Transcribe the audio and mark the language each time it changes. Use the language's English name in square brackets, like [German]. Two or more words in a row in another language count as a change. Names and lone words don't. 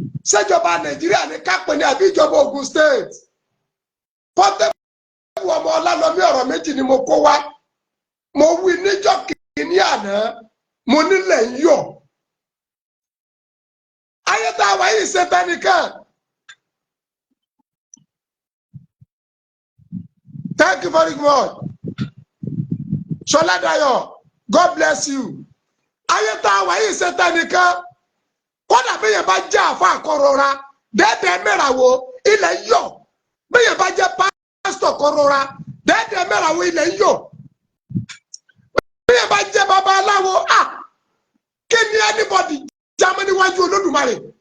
[Yoruba] Ṣé ìjọba Nàìjíríà ni ká pè ní àbí ìjọba Ògùn State? Portable ọmọ Ọlálọmí, ọ̀rọ̀ méjì ni mo kó wá. Mo wí níjọ́ kìíní àná, mo nílẹ̀ ń yọ̀. Ayé tá a wà yìí ṣe tẹnìkan. [English] Thank you very much. [Yoruba] Ṣọlá Dayọ̀, [English] God bless you. [Yoruba] Ayé tá a wà yìí ṣe tẹnìkan. Kódà bí yẹn bá jẹ́ àfa kó rọra, dẹ́ẹ̀dẹ́ mẹ́ra wo ilẹ̀ ń yọ̀. Bí yẹn bá jẹ́ pásítọ̀ kó rọra, dẹ́ẹ̀dẹ́ mẹ́ra wo ilẹ̀ ń yọ̀. Bí yẹn bá jẹ́ babaláwo, à, kí ni anybody jámọ́ níwájú Olódùmarè?